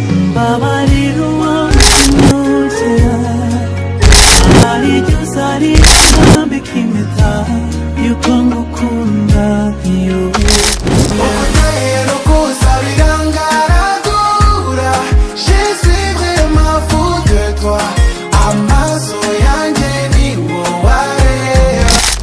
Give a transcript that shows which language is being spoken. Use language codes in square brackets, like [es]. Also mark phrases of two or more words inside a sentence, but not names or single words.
[rw] Mbabarira uwamwumvira. Hari igihe uzarira ukambika impeta y'uko ngukunda, iyo. Ubuteye no kuza birangaragura. [fr] Je suis vraiment fou de toi. [rw] Amaso yanjye ni wowe areba.